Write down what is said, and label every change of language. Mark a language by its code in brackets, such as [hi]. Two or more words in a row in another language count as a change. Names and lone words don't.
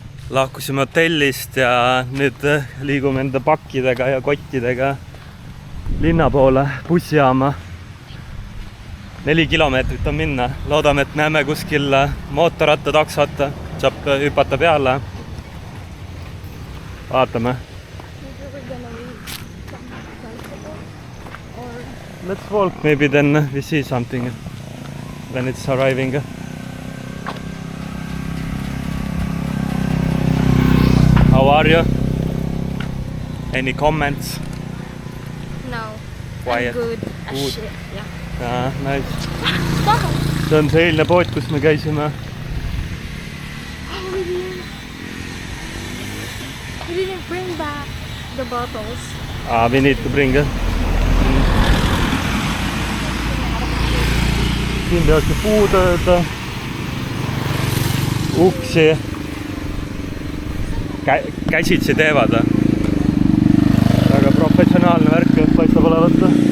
[et] lahkusime hotellist ja nüüd liigume enda pakkidega ja kottidega linna poole bussijaama. 4 kilomeetrit on minna. Loodame, et näeme kuskil mootorrattataksot, saab hüpata peale. Vaatame. [en] Let's walk, maybe then we see something when it's arriving. How are you? Any comments? No. Quiet. I'm good. Good. Shit. Yeah. Ah, nice. [et] See on see eilne pood, kus me käisime. [en] We didn't bring back the bottles. We need to bring it. [et] Siin tehakse puutööd, uksi, käsitsi teevad. Väga professionaalne värk paistab olevat.